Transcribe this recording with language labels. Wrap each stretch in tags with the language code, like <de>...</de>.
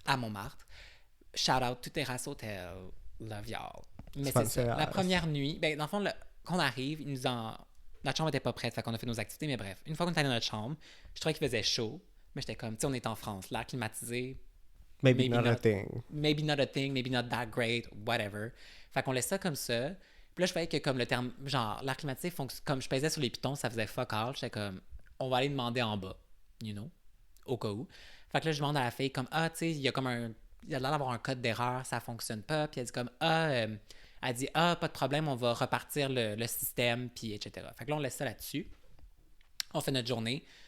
<fr>à Montmartre. Shout out to Terrasse Hôtel. Love y'all. Mais c'est</fr> <en>Sponsor</en> <fr>ça. La</fr> <en>us.</en> <fr>première nuit, ben, dans le fond, quand on arrive, Notre chambre était pas prête, fait qu'on a fait nos activités, mais bref. Une fois qu'on était dans notre chambre, je trouvais qu'il faisait chaud, mais j'étais comme, tu sais, on est en France, l'air climatisé,</fr> <en>Maybe not a thing. maybe not a thing, maybe not that great, whatever.</en> <fr>Fait qu'on laisse ça comme ça. Puis là, je voyais que comme le terme, genre, l'air climatisé, comme je pesais sur les pitons, ça faisait fuck all. J'étais comme, on va aller demander en bas, you know, au cas où. Fait que là, je demande à la fille, comme, ah, tu sais, il y a comme il y a l'air d'avoir un code d'erreur, ça fonctionne pas. Puis elle dit comme, elle dit, pas de problème, on va repartir le système, puis etc. Fait que là, on laisse ça là-dessus. On fait notre journée.</fr>